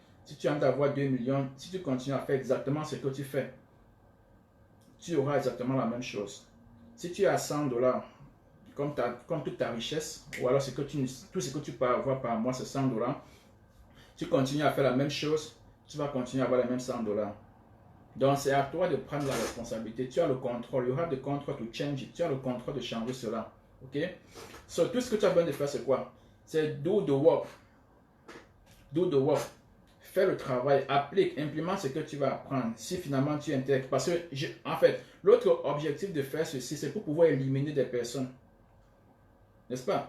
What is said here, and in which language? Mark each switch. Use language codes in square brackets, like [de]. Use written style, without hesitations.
[fr] Si tu as envie d'avoir 2 millions, si tu continues à faire exactement ce que tu fais, tu auras exactement la même chose. Si tu as 100 dollars, comme toute ta richesse, ou alors tout ce que tu peux avoir par mois, c'est 100 dollars, tu continues à faire la même chose, tu vas continuer à avoir les mêmes 100 dollars. Donc, c'est à toi de prendre la responsabilité. Tu as le contrôle. [en] You have the control to change it. [fr] Tu as le contrôle de changer cela. OK? So, tout ce que tu as besoin de faire, c'est quoi? C'est [en] do the work. Do the work. [fr] Fais le travail. Applique. Implémente ce que tu vas apprendre. Si finalement tu intègres. Parce que, en fait, l'autre objectif de faire ceci, c'est pour pouvoir éliminer des personnes. N'est-ce pas?